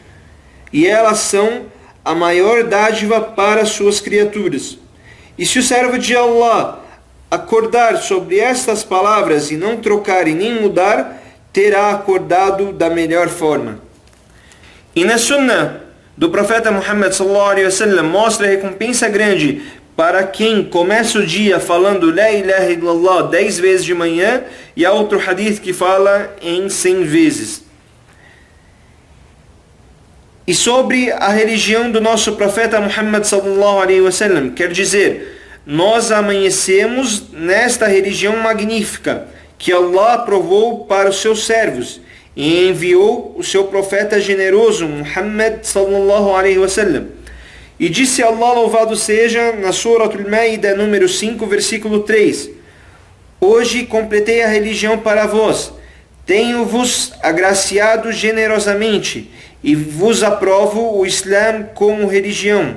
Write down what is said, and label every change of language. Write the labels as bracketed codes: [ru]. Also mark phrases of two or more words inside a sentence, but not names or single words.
[pt] E elas são a maior dádiva para suas criaturas. E se o servo de Allah acordar sobre estas palavras e não trocar e nem mudar, terá acordado da melhor forma. E na Sunnah do profeta Muhammad [ar] صلى الله عليه وسلم [pt] mostra a recompensa grande para quem começa o dia falando [ar] لا إله إلا الله [pt] 10 vezes de manhã, e há outro hadith que fala em 100 vezes. E sobre a religião do nosso profeta Muhammad [ar] صلى الله عليه وسلم, [pt] quer dizer, nós amanhecemos nesta religião magnífica que Allah aprovou para os seus servos e enviou o seu profeta generoso Muhammad [ar] صلى الله عليه وسلم. [pt] E disse Allah, louvado seja, na Surah Al-Ma'idah número 5, versículo 3: hoje completei a religião para vós, tenho-vos agraciado generosamente e vos aprovo o Islã como religião.